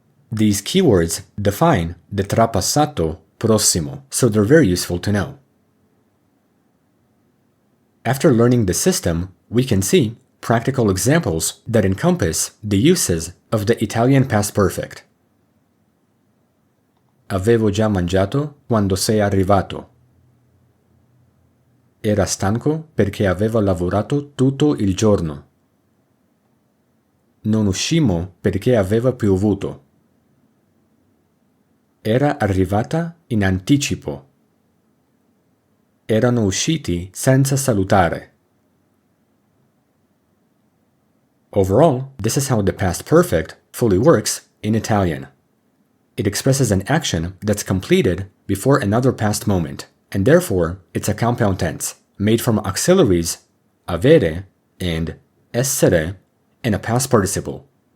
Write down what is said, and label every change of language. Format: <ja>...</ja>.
<en>These keywords define the trapassato prossimo, so they're very useful to know. After learning the system, we can see practical examples that encompass the uses of the Italian past perfect.</en> <it>Avevo già mangiato quando sei arrivato. Era stanco perché aveva lavorato tutto il giorno. Non uscimmo perché aveva piovuto. Era arrivata in anticipo. Erano usciti senza salutare.</it> <en>Overall, this is how the past perfect fully works in Italian. It expresses an action that's completed before another past moment, and therefore it's a compound tense, made from auxiliaries avere and essere and a past participle.</en>